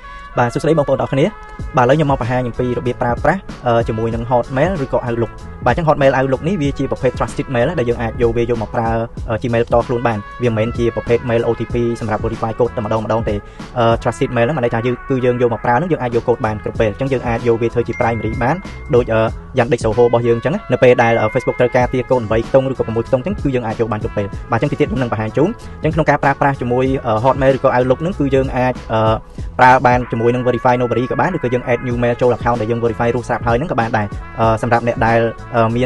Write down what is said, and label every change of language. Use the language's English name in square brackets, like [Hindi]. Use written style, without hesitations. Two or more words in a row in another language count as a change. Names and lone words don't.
[Khmer] បាទសួស្តីបងប្អូនទាំងអស់គ្នាបាទឥឡូវខ្ញុំមកបង្ហាញអំពីរបៀបប្រើប្រាស់ជាមួយនឹង Hotmail ឬក៏ Outlook បាទអញ្ចឹង Hotmail Outlook នេះវាជាប្រភេទ [English] trusted mail [Khmer] ដែលយើងអាចយកវាយកមកប្រើ Gmail ផ្ទាល់ខ្លួនបានវាមិនមែនជាប្រភេទ [English] mail OTP [Khmer] សម្រាប់ [English] verify code [Khmer] តែម្ដងទេ [English] trusted mail [Khmer] ហ្នឹងមានន័យថាគឺយើងយកមកប្រើហ្នឹងយើងអាចយក code បានគ្រប់ពេលអញ្ចឹងយើងអាចយកវាធ្វើជា primary បានដូចយ៉ាងដេក Soho របស់យើងអញ្ចឹងនៅពេលដែល Facebook ត្រូវការទារ code 8ខ្ទង់ឬក៏6ខ្ទង់អញ្ចឹងគឺយើងអាចយកបានគ្រប់ពេលបាទអញ្ចឹងទីទៀតខ្ញុំនឹងបង្ហាញជូនអញ្ចឹងក្នុងការប្រើប្រាស់ជាមួយ Hotmail ឬក៏ Outlook ហ្នឹងគឺយើងអាចប្រើបានជាមួយនឹង [English] verify nobody [Khmer] ក៏បានឬក៏យើង [English] add new mail [Khmer] ចូល account ដែលយើង verify រួចស្រាប់ហើយហ្នឹងក៏បានដែរសម្រាប់អ្នកដែលមាន